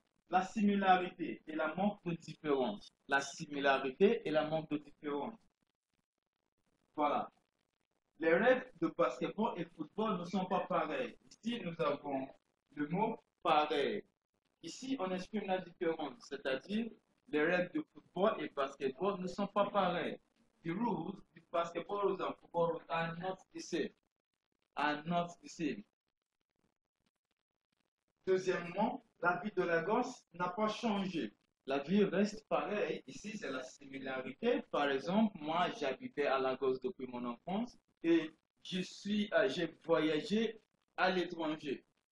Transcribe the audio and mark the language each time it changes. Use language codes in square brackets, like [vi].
[fr] La similarité et la manque de différence. La similarité et la manque de différence. Voilà. Les règles de basketball et football ne sont pas pareilles. Ici, nous avons le mot pareil. Ici, on exprime la différence, c'est-à-dire les règles de football et basketball ne sont pas pareilles. [en] The rules of basketball and football are not the same. Are not the same. [fr] Deuxièmement, la vie de la gosse n'a pas changé. La vie reste pareille. Ici, c'est la similarité. Par exemple, moi, j'habitais à Lagos depuis mon enfance et j'ai voyagé à l'étranger.